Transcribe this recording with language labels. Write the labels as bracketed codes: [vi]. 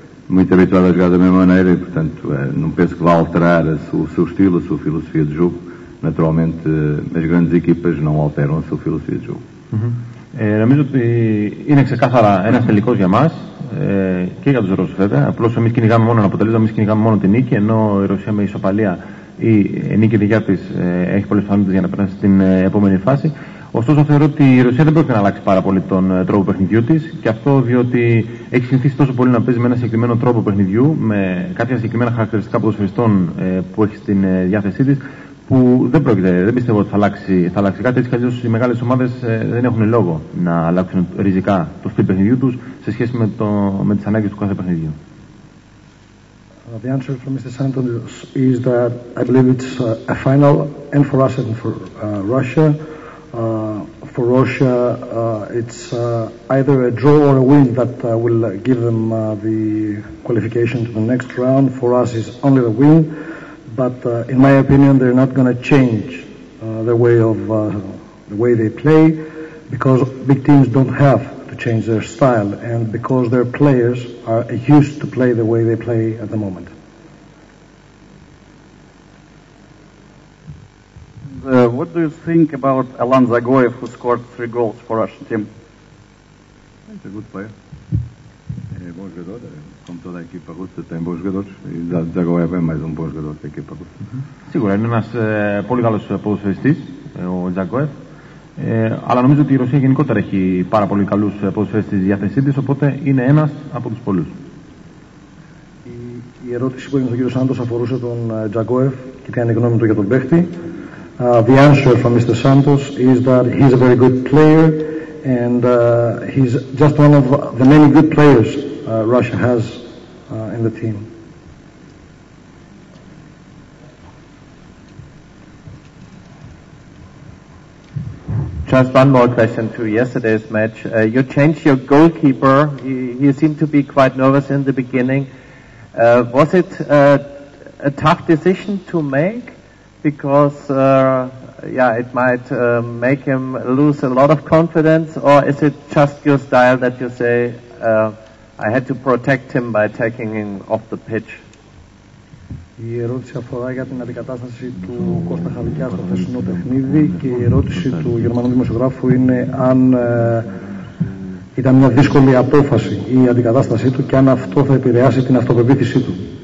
[pt] muito habituado a jogar da mesma maneira e, portanto, não penso que vá alterar o seu estilo, a sua filosofia de jogo. Naturalmente, as grandes equipas não alteram a sua filosofia de jogo. [el] Νομίζω ότι είναι ξεκάθαρα ένας τελικός για μας και για τους Ρώσους βέβαια. Απλώς εμείς κυνηγάμε μόνο ένα αποτέλεσμα, εμείς κυνηγάμε μόνο την νίκη, ενώ η Ρωσία με ισοπαλία ή νίκη δικιά της έχει πολλές πιθανότητες για να περάσει στην επόμενη φάση. Ωστόσο, θεωρώ ότι η Ρωσία δεν πρόκειται να αλλάξει πάρα πολύ τον τρόπο παιχνιδιού της και αυτό διότι έχει συνηθίσει τόσο πολύ να παίζει με ένα συγκεκριμένο τρόπο παιχνιδιού, με κάποια συγκεκριμένα χαρακτηριστικά ποδοσφαιριστών που έχει στην διάθεσή της, που δεν πιστεύω ότι θα αλλάξει κάτι. Έτσι κι αλλιώς οι μεγάλες ομάδες δεν έχουν λόγο να αλλάξουν ριζικά το στυλ παιχνιδιού τους σε σχέση με τις ανάγκες του κάθε παιχνιδιού. [en] The answer from Mr. Santos is that I believe it's a final and for us and for Russia. For Russia, it's either a draw or a win that will give them the qualification to the next round. For us, it's only the win. But in my opinion, they're not going to change the way they play, because big teams don't have to change their style, and because their players are used to play the way they play at the moment. What do you think about Alan Zagoyev, who scored 3 goals for Russian team? He's a good player. [pt] Bom jogador, como toda a equipa russa tem bons jogadores, e Zagoyev é mais bom jogador da equipa russa. [el] Σίγουρα είναι ένας πολύ καλός ποδοσφαιριστής, ο Τζαγκόεφ, αλλά νομίζω ότι η Ρωσία γενικότερα έχει πάρα πολύ καλούς ποδοσφαιριστές στη διάθεσή της, οπότε είναι ένας από τους πολλούς. Η ερώτηση που έγινε στον κύριο Σάντος αφορούσε τον Τζαγκόεφ και ποια είναι η γνώμη του για τον παίχτη. [en] The answer from Mr. Santos is that he's a very good player and he's just one of the many good players Russia has in the team. Just one more question to yesterday's match. You changed your goalkeeper. He seemed to be quite nervous in the beginning. Was it a tough decision to make? Because it might make him lose a lot of confidence, or is it just your style that you say, I had to protect him by taking him off the pitch? [el] Η ερώτηση αφορά για την αντικατάσταση του Κώστα Χαβικιά στο χθεσινό παιχνίδι και η ερώτηση του Γερμανού δημοσιογράφου είναι αν ήταν μια δύσκολη απόφαση η αντικατάστασή του και αν αυτό θα επηρεάσει την αυτοπεποίθησή του.